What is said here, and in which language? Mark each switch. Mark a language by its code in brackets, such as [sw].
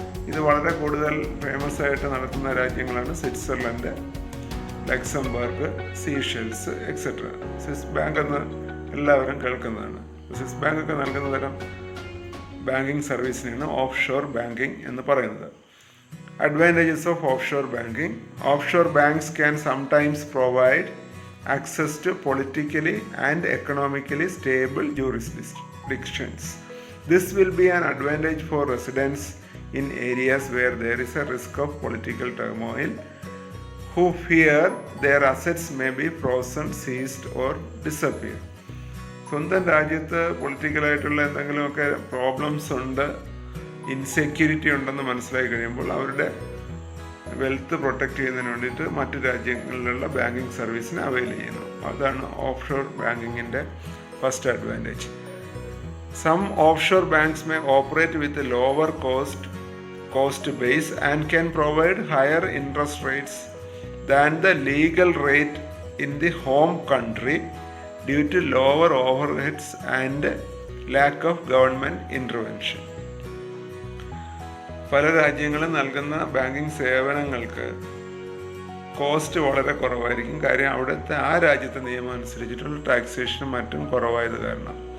[ml] ഇത് വളരെ കൂടുതൽ ഫേമസ് ആയിട്ട് നടത്തുന്ന രാജ്യങ്ങളാണ് Switzerland, Luxembourg, Seychelles etcetera. Swiss bank എന്ന് എല്ലാവരും കേൾക്കുന്നതാണ്. സ്വിസ് ബാങ്കൊക്കെ നൽകുന്ന തരം ബാങ്കിങ് സർവീസിനാണ് ഓഫ് ഷോർ ബാങ്കിങ് എന്ന് പറയുന്നത്. [en] Advantages of offshore banking. Offshore banks can sometimes provide access to politically and economically stable jurisdictions. This will be an advantage for residents in areas where there is a risk of political turmoil, who fear their assets may be frozen, seized or disappear. [ml] സ്വന്തം രാജ്യത്ത് പൊളിറ്റിക്കലായിട്ടുള്ള എന്തെങ്കിലുമൊക്കെ problems ഉണ്ട്, insecurity ഉണ്ടെന്ന് മനസ്സിലായി കഴിയുമ്പോൾ അവരുടെ wealth protect ചെയ്യുന്നതിന് വേണ്ടിയിട്ട് മറ്റു രാജ്യങ്ങളിലുള്ള ബാങ്കിങ് സർവീസിനെ അവൈൽ ചെയ്യുന്നു. അതാണ് of shore ബാങ്കിങ്ങിൻ്റെ first advantage. [en] Some offshore banks may operate with lower cost base and can provide higher interest rates than the legal rate in the home country due to lower overheads and lack of government intervention. [ml] പല രാജ്യങ്ങളും നൽകുന്ന banking സേവനങ്ങൾക്ക് cost വളരെ കുറവായിരിക്കും. കാര്യം അവിടുത്തെ ആ രാജ്യത്തെ നിയമം അനുസരിച്ചിട്ടുള്ള ടാക്സേഷനും മറ്റും കുറവായത് കാരണം.